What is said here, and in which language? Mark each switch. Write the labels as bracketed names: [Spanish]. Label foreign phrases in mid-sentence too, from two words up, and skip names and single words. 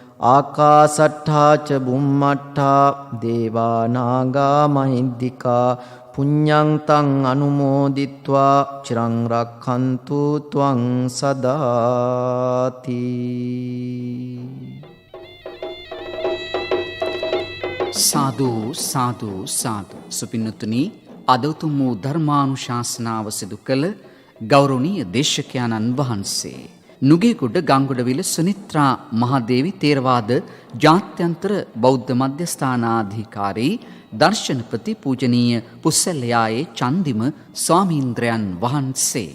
[Pali] ආකාසට්ඨා ච බුම්මට්ඨා දේවා නාග මහිද්దికා පුඤ්ඤං තං අනුමෝදිත්වා චිරං රක්ඛන්තු ත්වං සදාති. [Sinhala] සාදු සාදු සාදු. සුපින්නතුනි, අද උතුම් වූ ධර්මානුශාසනාව සිදු කළ ගෞරවනීය දේශකයාණන් වහන්සේ නුගේගොඩ ගංගොඩවිල සුනිත්‍රා මහදේවි තේරවාද ජාත්‍යන්තර බෞද්ධ මධ්‍යස්ථානාධිකාරී දර්ශනපති පූජනීය පුස්සල්ලයායේ චන්දිම ස්වාමීන්ද්‍රයන් වහන්සේ.